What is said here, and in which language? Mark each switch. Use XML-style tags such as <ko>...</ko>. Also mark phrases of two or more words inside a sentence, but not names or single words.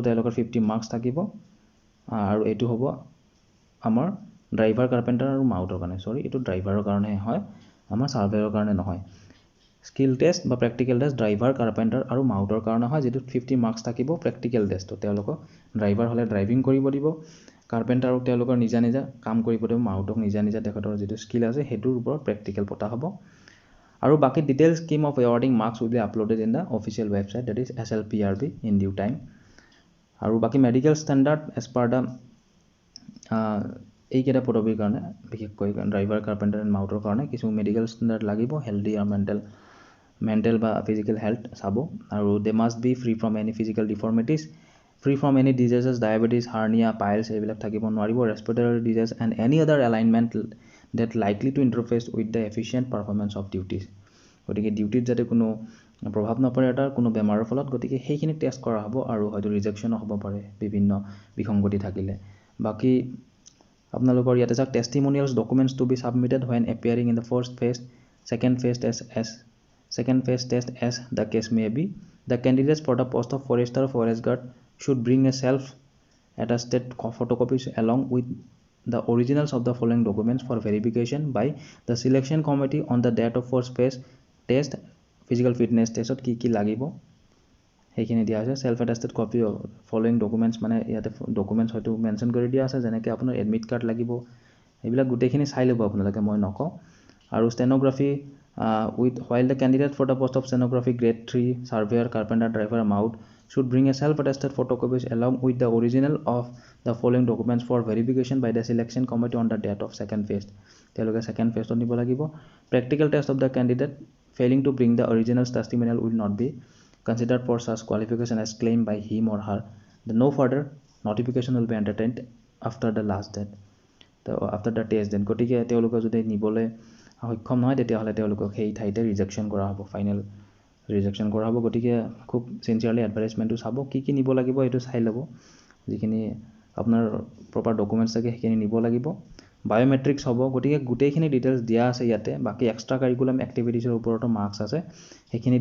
<as>তেওঁলোকৰ 50 মাৰ্কছ থাকিব আৰু এইটো হ'ব আমাৰ ড্ৰাইভাৰ কাৰ্পেণ্টাৰ আৰু মাউটৰ কাৰণে এইটো ড্ৰাইভাৰৰ কাৰণে হয় আমাৰ সাৰ্ভেয়াৰৰ কাৰণে নহয় স্কিল টেষ্ট বা</as> <en>practical test</en> <as>ড্ৰাইভাৰ কাৰ্পেণ্টাৰ আৰু মাউটৰ কাৰণে হয় যেটো 50 মাৰ্কছ থাকিব</as> <en>practical testটো</en> <as>তেওঁলোকক ড্ৰাইভাৰ হলে ড্ৰাইভিং কৰিব দিব কাৰ্পেণ্টাৰক তেওঁলোকৰ নিজা কাম কৰিব দিব মাউটক নিজা তেখেতৰ যেটো স্কিল আছে হেতুৰ ওপৰত প্ৰেক্টিকেল পতা হ'ব আৰু বাকি</as> <en>detail scheme of awarding marks will be uploaded in the official website that is SLPRB in due time</en> <as>আৰু বাকি</as> <en>medical standard as per the</en> <as>এই কেটা পদবীৰ কাৰণে বিশেষকৈ</as> <en>driver carpenter and mautৰ</en> <as>কাৰণে কিছু</as> <en>medical standard</en> <as>লাগিব হেলদি আৰু মেণ্টেল বা</as> <en>physical health</en> <as>চাব আৰু</as> <en>they must be free from any physical deformities free from any diseases diabetes hernia piles</en> <as>এইবিলাক থাকিব নোৱাৰিব</as> <en>respiratory disease and any other ailment that likely to interface with the efficient performance of duties</en> <as>গতিকে ডিউটিত যাতে কোনো প্ৰভাৱ নপৰে এটাৰ কোনো বেমাৰৰ ফলত গতিকে সেইখিনি টেষ্ট কৰা হ'ব আৰু হয়তো ৰিজেকশ্যনো হ'ব পাৰে বিভিন্ন বিসংগতি থাকিলে বাকি আপোনালোকৰ ইয়াতে চাওক</as> <en>testimonials documents to be submitted when appearing in the first phase second phase test as the case may be the candidates for the post of forester or forest guard should bring a self attested photocopies along with the originals of the following documents for verification by the selection committee on the date of first phase test physical fitness test</en> <as>কি লাগিব সেইখিনি দিয়া আছে</as> <en>self attested copy of following documents</en> <as>মানে ইয়াতে</as> <en>documents</en> <as>হয়তো মেনশন কৰি দিয়া আছে যেনেকৈ আপোনাৰ এডমিট কাৰ্ড লাগিব এইবিলাক গোটেইখিনি চাই ল'ব আপোনালোকে মই নকওঁ আৰু</as> <en>stenography with while the candidate for the post of stenography grade 3 surveyor carpenter driver maut should bring a self attested photocopies along with the original of the following documents for verification by the selection committee on the date of second phase তেওঁলোকে second phase নিব লাগিব practical test of the candidate failing to bring the original testimonial will not be considered for such qualification as claimed by him or her the no further notification will be entertained after the last date after the test then</en> <as>গতিকে তেওঁলোকে যদি নিবলে সক্ষম নহয় তেতিয়াহলে তেওঁলোকক সেই ঠাইতে ৰিজেকশ্যন কৰা হ'ব ফাইনেল ৰিজেকশ্যন কৰা হ'ব গতিকে খুব সিনচিয়াৰলি এডভাৰটাইজমেণ্টটো চাব কি নিব লাগিব এইটো চাই ল'ব যিখিনি আপোনাৰ</as> <en>proper documents</en> <as>থাকে সেইখিনি নিব লাগিব বায়োমেট্ৰিক্স হ'ব গতিকে গোটেইখিনি ডিটেইলছ দিয়া আছে ইয়াতে বাকি</as> <en>extra curriculum activitiesৰ</en> <as>ওপৰতো মাৰ্কছ আছে সেইখিনি</as>